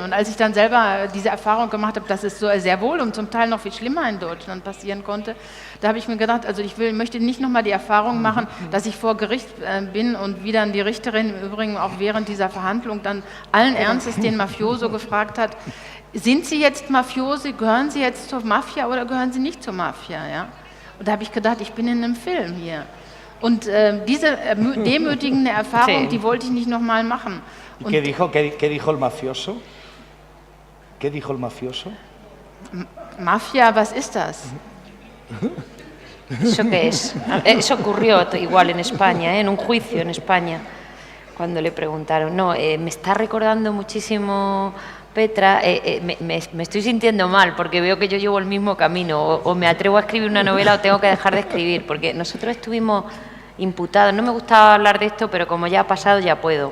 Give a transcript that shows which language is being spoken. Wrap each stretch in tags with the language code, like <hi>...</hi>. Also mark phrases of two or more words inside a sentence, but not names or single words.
<de>Und als ich dann selber diese Erfahrung gemacht habe, dass es so sehr wohl und zum Teil noch viel schlimmer in Deutschland passieren konnte, da habe ich mir gedacht, also möchte nicht nochmal die Erfahrung machen, dass ich vor Gericht bin und wie dann die Richterin im Übrigen auch während dieser Verhandlung dann allen Ernstes den Mafioso gefragt hat, sind Sie jetzt Mafiosi, gehören Sie jetzt zur Mafia oder gehören Sie nicht zur Mafia, ja? Und da habe ich gedacht, ich bin in einem Film hier. Und diese demütigende Erfahrung, die wollte ich nicht nochmal machen. Und</de> <es>¿Qué dijo el mafioso? ¿Qué dijo el mafioso?</es> <de>Mafia, was ist das?</de> <es>¿Eso qué es? Eso ocurrió igual en España, en un juicio en España, cuando le preguntaron. No, me está recordando muchísimo... Petra, me estoy sintiendo mal porque veo que yo llevo el mismo camino, o me atrevo a escribir una novela o tengo que dejar de escribir, porque nosotros estuvimos imputados, no me gustaba hablar de esto, pero como ya ha pasado ya puedo.</es>